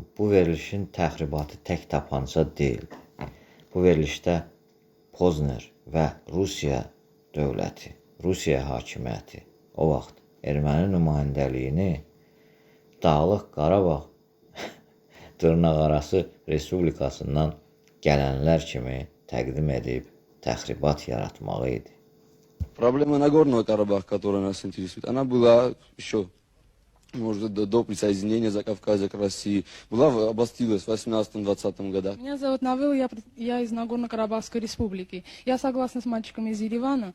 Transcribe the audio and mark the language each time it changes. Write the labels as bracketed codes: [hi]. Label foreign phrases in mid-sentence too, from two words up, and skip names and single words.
[az] Bu verilişin təxribatı tək tapanca deyil. Bu verilişdə Pozner və Rusiya dövləti, Rusiya hakimiyyəti o vaxt erməni nümayəndəliyini Dağlıq Qarabağ dırnaqarası respublikasından gələnlər kimi təqdim edib təxribat yaratmağı idi. [ru] Проблема Нагорного Карабаха, которая нас интересует, она была еще, может, до присоединения Закавказья к России. Обострилась в 18-20 годах. Меня зовут Навыл, я из Нагорно-Карабахской республики. Я согласна с мальчиком из Еревана.